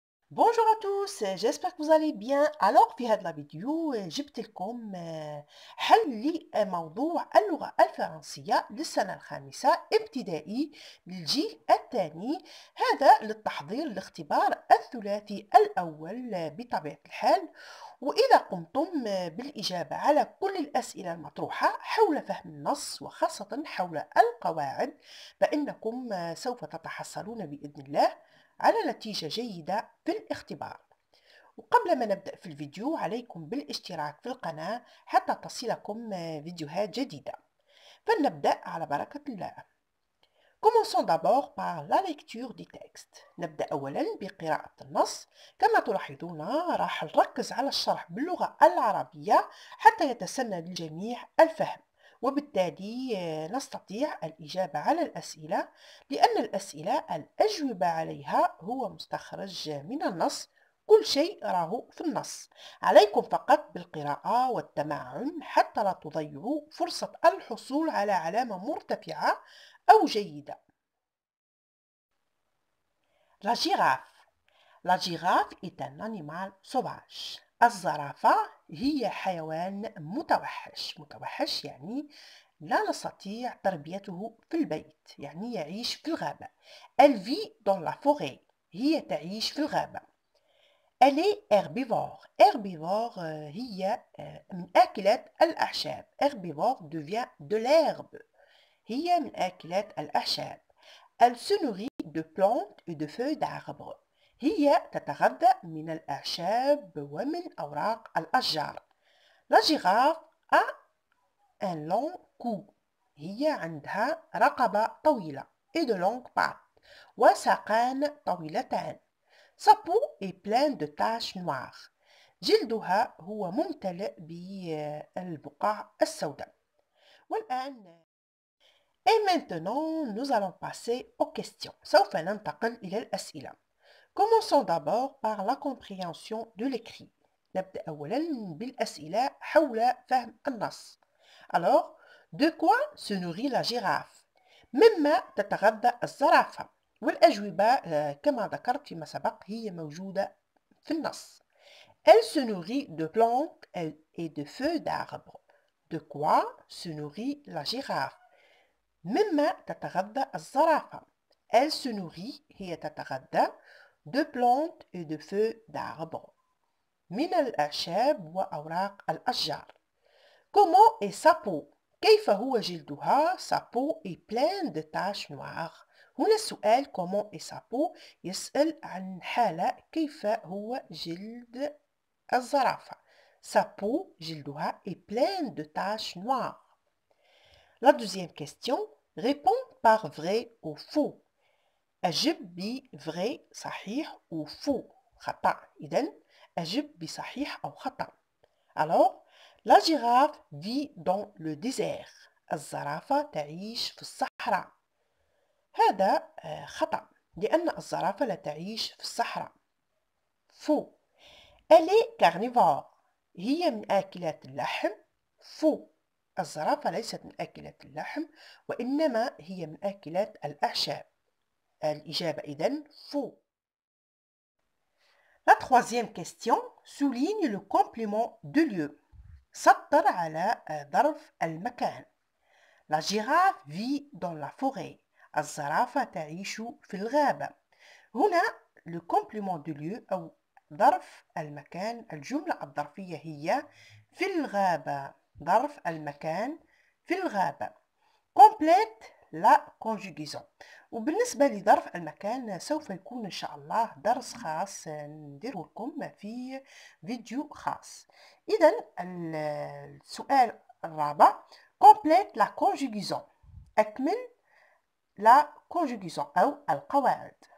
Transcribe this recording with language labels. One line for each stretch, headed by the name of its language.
French: Bonjour à tous, j'espère que vous allez bien.
Arabic: Alors في هذه الفيديو جبت لكم حل لموضوع اللغة الفرنسية للسنة الخامسة ابتدائي للجيل الثاني. هذا للتحضير لاختبار الثلاثي الأول بطبيعة الحال. وإذا قمتم بالإجابة على كل الأسئلة المطروحة حول فهم النص وخاصة حول القواعد فإنكم سوف تتحصلون بإذن الله على نتيجة جيدة في الاختبار. وقبل ما نبدأ في الفيديو عليكم بالاشتراك في القناة حتى تصلكم فيديوهات جديدة. فلنبدأ على بركة الله.
French: Commençons d'abord par la lecture du texte.
Arabic: نبدأ أولا بقراءة النص. كما تلاحظون راح نركز على الشرح باللغة العربية حتى يتسنى للجميع الفهم، وبالتالي نستطيع الإجابة على الأسئلة، لأن الأسئلة الأجوبة عليها هو مستخرج من النص. كل شيء راه في النص، عليكم فقط بالقراءة والتمعن حتى لا تضيعوا فرصة الحصول على علامة مرتفعة أو جيدة.
French: La girafe. La girafe est un animal sauvage.
Arabic: الزرافة هي حيوان متوحش. متوحش يعني لا نستطيع تربيته في البيت، يعني يعيش في الغابة.
French: Elle vit dans la forêt.
Arabic: هي تعيش في الغابة.
French: Elle est herbivore.
Arabic: Herbivore هي من آكلات الأعشاب.
French: Herbivore devient de l'herbe.
Arabic: هي من آكلات الأعشاب.
French: Elle se nourrit de plantes et de feuilles d'arbres.
Arabic: هي تتغذى من الأعشاب ومن أوراق الأشجار.
French: La girafe a un long cou.
Arabic: هي عندها رقبة طويلة
French: et de longues pattes
Arabic: وساقان طويلتان.
French: Sa peau est pleine de taches noires.
Arabic: جلدها هو ممتلئ بالبقع السوداء.
French: والآن Et maintenant, nous allons passer aux questions.
Arabic: سوف ننتقل إلى الأسئلة.
French: Commençons d'abord par la compréhension de l'écrit.
Arabic: نبدأ أولاً بالأسئلة حول فهم النص.
French: Alors, de quoi se nourrit la girafe؟
Arabic: مما تتغذى الزرافة؟ والأجوبة كما ذكرت فيما سبق هي موجودة في النص.
French: Elle se nourrit de plantes et de feuilles d'arbres. De quoi se nourrit la girafe؟
Arabic: مما تتغذى الزرافة.
French: Elle se nourrit
Arabic: هي تتغذى
French: de plantes et de feuilles d'arbres
Arabic: من الأعشاب وأوراق الأشجار.
French: Comment est sa peau؟
Arabic: كيف هو جلدها؟
French: Sa peau est pleine de taches noires.
Arabic: هنا السؤال
French: comment est sa peau
Arabic: يسأل عن حالة كيف هو جلد الزرافة.
French: Sa peau
Arabic: جلدها
French: est pleine de taches noires. La deuxième question, réponds par vrai ou faux.
Arabic: أجب بvrai صحيح ou faux خطأ. إذن أجب بصحيح أو خطأ.
French: Alors, la girafe vit dans le désert.
Arabic: الزرافة تعيش في الصحراء. هذا خطأ، لأن الزرافة لا تعيش في الصحراء.
French: Faux. Elle est carnivore.
Arabic: هي من آكلات اللحم.
French: Faux.
Arabic: الزرافة ليست من آكلات اللحم، وإنما هي من آكلات الأعشاب. الإجابة إذن faux.
French: La troisième question, souligne le complément de lieu.
Arabic: سطر على ظرف المكان.
French: La girafe vit dans la forêt.
Arabic: الزرافة تعيش في الغابة. هنا
French: le complément de lieu
Arabic: أو ظرف المكان، الجملة الظرفية هي في الغابة. ظرف المكان في الغابة.
French: Complète la conjugaison.
Arabic: وبالنسبة لظرف المكان سوف يكون إن شاء الله درس خاص نديره لكم في فيديو خاص. إذن السؤال الرابع
French: complète la conjugaison.
Arabic: أكمل la conjugaison أو القواعد.